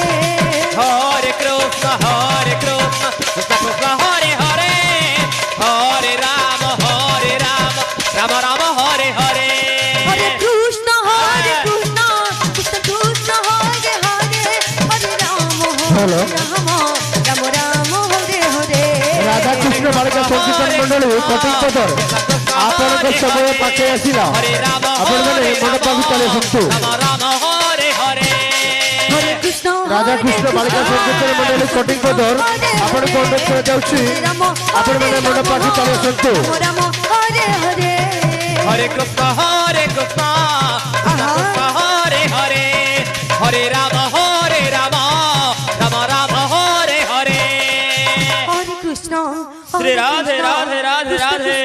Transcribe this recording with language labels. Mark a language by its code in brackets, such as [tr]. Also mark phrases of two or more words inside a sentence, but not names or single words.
[sa] Hare Krishna Krishna Krishna Hare Hare Hare Rama Rama Hare Hare Hare Krishna Krishna Krishna Hare Hare Hare Rama Rama Hare Hare [or] রাধা কৃষ্ণ বালিকা সংকীর্তন মন্ডলী কটিকপদর ଆପଣଙ୍କ ସମୟ ପାଖେ ଆସିଲା ଆପଣମାନେ ମଣ୍ଡପ ଭିତରେ ଆସନ୍ତୁ [sa] Hare Krishna [or] ରାଧା କୃଷ୍ଣ ବାଳିକା ସଂକୀର୍ତ୍ତନ ମଣ୍ଡଳୀ କଟିକପଦର ଆପଣଙ୍କ ଅନୁରୋଧ କରାଯାଉଛି ଆପଣମାନେ ମଣ୍ଡପ ଭିତରେ ଆସନ୍ତୁ [sa] Rama Hare Hare Hare Krishna Krishna Hare Hare Hare Rama Rama Rama Hare Hare Hare Krishna Shri Radhe Radhe Radhe Radhe